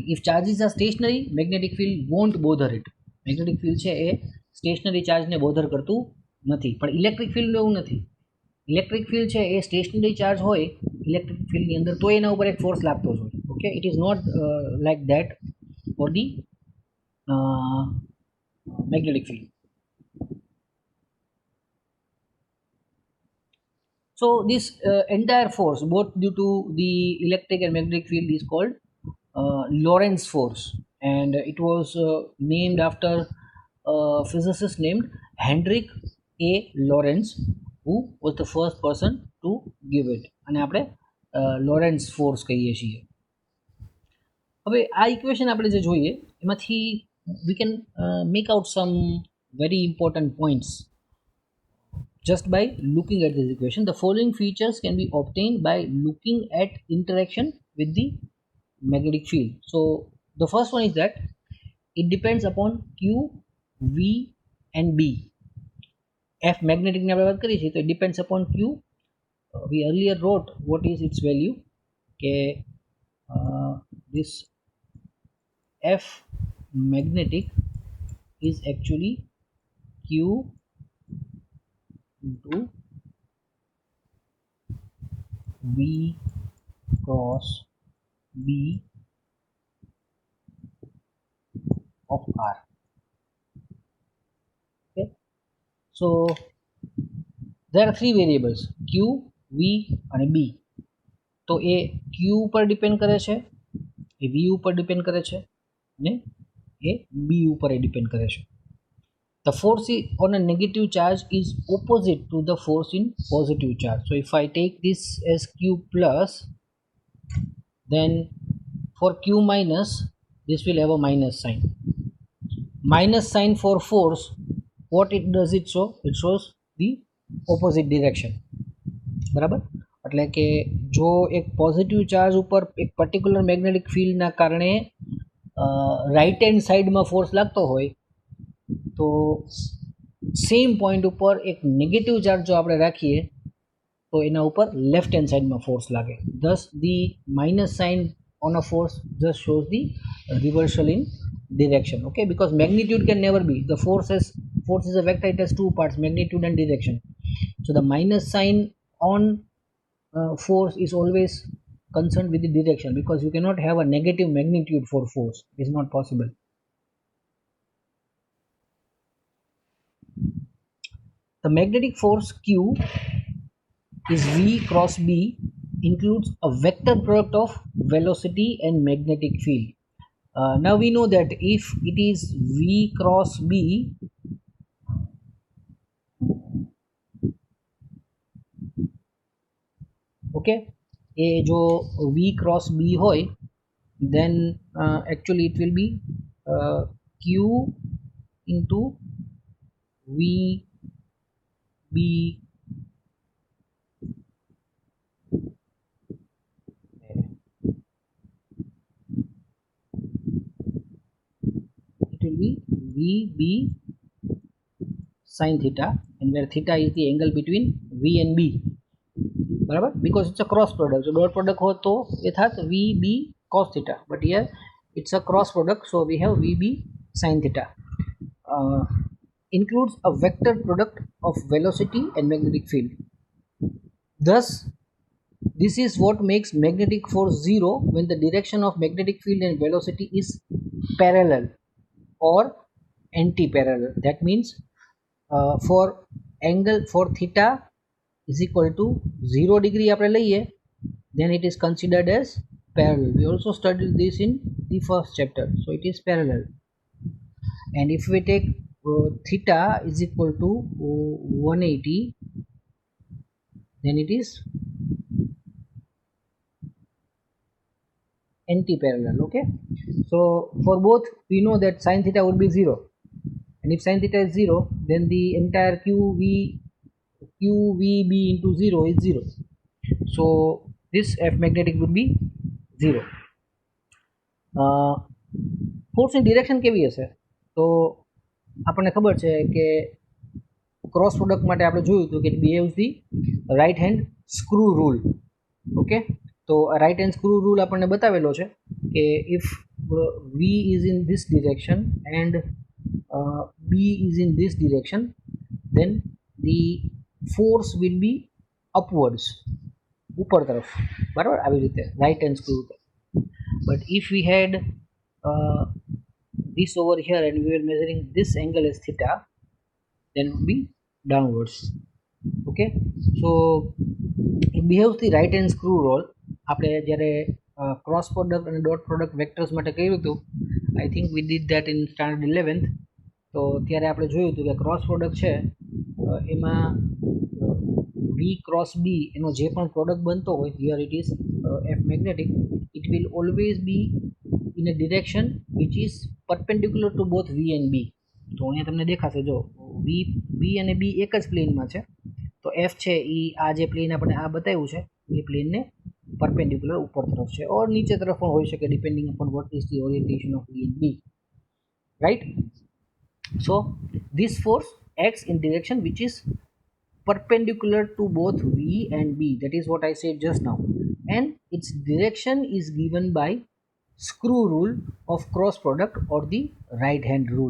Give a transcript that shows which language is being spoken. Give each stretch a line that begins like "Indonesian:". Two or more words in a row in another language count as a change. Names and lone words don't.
English: If charges are stationary, magnetic field won't bother it.
Gujarati: મેગ્નેટિક ફિલ્ડ છે એ સ્ટેશનરી ચાર્જને બોધર કરતું નથી, પણ ઇલેક્ટ્રિક ફિલ્ડ એવું નથી. ઇલેક્ટ્રિક ફિલ્ડ છે એ સ્ટેશનરી ચાર્જ હોય ઇલેક્ટ્રિક ફિલ્ડની અંદર તો એના ઉપર એક ફોર્સ લાગતો જ હોય.
English: Okay, it is not like that for the magnetic field. So this entire force, both due to the electric and magnetic field, is called Lorentz force, and it was named after a physicist named Hendrik A. Lorentz, who was the first person to give it.
Gujarati: અને આપણે Lorentz force કહીએ છીએ. હવે આ ઇક્વેશન આપણે જે જોઈએ એમાંથી
English: we can make out some very important points just by looking at this equation. The following features can be obtained by looking at interaction with the magnetic field. So the first one is that it depends upon q, v and b.
Gujarati: f magnetic ની આપણે વાત કરી છે તો
English: it depends upon q. We earlier wrote what is its value, કે this f magnetic is actually q into v cross b of r. Okay, so there are three variables q, v and b.
Gujarati: તો એ q ઉપર ડિપેન્ડ કરે છે, એ v ઉપર ડિપેન્ડ કરે છે અને એ b ઉપર ડિપેન્ડ કરે છે.
English: The force on a negative charge is opposite to the force in positive charge. So if I take this as q plus, then for q minus this will have a minus sign. Minus sign for force, what it does it show? It shows the opposite direction.
Gujarati: બરાબર, એટલે કે જો એક પોઝિટિવ ચાર્જ ઉપર એક પર્ટિક્યુલર મેગ્નેટિક ફિલ્ડના કારણે રાઇટ હેન્ડ સાઈડમાં ફોર્સ લાગતો હોય તો સેમ પોઈન્ટ ઉપર એક નેગેટિવ ચાર્જ જો આપણે રાખીએ તો એના ઉપર લેફ્ટ હેન્ડ સાઈડમાં ફોર્સ લાગે.
English: Thus the minus sign on a force just shows the reversal in direction. Okay, because magnitude can never be, the force is a vector, it has two parts, magnitude and direction. So the minus sign on force is always concerned with the direction, because you cannot have a negative magnitude for force, it is not possible. The magnetic force q is v cross b, includes a vector product of velocity and magnetic field. Now we know that if it is v cross b, okay,
Gujarati: એ જો v cross b હોય
English: then actually it will be q into v b be VB sin theta, and where theta is the angle between V and B. બરાબર, because it's a cross product. So dot product
Hindi: हो तो ये था
English: VB cos theta, but here it's a cross product, so we have VB sin theta. Includes a vector product of velocity and magnetic field. Thus this is what makes magnetic force zero when the direction of magnetic field and velocity is parallel or anti-parallel. That means for angle for theta is equal to 0 degree
Gujarati: આપણે લઈએ,
English: then it is considered as parallel. We also studied this in the first chapter, so it is parallel. and if we take theta is equal to 180, then it is anti-parallel. Okay, so for both we know that sin theta would be 0, and if sin theta is 0, then the entire qvb into 0 is 0, so this F magnetic would be 0.
Gujarati: ફોર્સની ડિરેક્શન કેવી હશે? તો આપણને ખબર છે કે ક્રોસ પ્રોડક્ટ માટે આપણે જોયું હતું કે
English: behaves the right hand screw rule.
Gujarati: ઓકે, તો રાઈટ હેન્ડ સ્ક્રૂ રૂલ આપણને બતાવેલો છે કે
English: ઇફ v is in this direction and b is in this direction, then the force will be upwards,
Gujarati: ઉપર તરફ, બરાબર, આવી રીતે રાઈટ હેન્ડ સ્ક્રૂ.
English: but if we had this over here and we were measuring this angle as theta, then it would be downwards. Okay, so it behaves the right hand screw role.
Gujarati: આપણે જ્યારે ક્રોસ પ્રોડક્ટ અને ડોટ પ્રોડક્ટ વેક્ટર્સ માટે કર્યું હતું,
English: I think we did that in standard 11th.
Gujarati: તો ત્યારે આપણે જોયું હતું કે ક્રોસ પ્રોડક્ટ છે એમાં v ક્રોસ b એનો જે પણ પ્રોડક્ટ બનતો હોય,
English: here it is F magnetic, it will always be in a direction which is perpendicular to both v and b.
Gujarati: તો અહીંયા તમને દેખાશે, જો v અને b એક જ પ્લેનમાં છે, તો f છે એ આ જે પ્લેન આપણે આ બતાવ્યું છે એ પ્લેનને પરપેન્ડિક્યુલર ઉપર તરફ છે, ઓર નીચે તરફ પણ હોઈ શકે,
English: depending upon what is the orientation of v and b, right? So this force acts in direction which is perpendicular to both v and b, that is what I said just now, and its direction is given by screw rule of cross product or the right hand rule.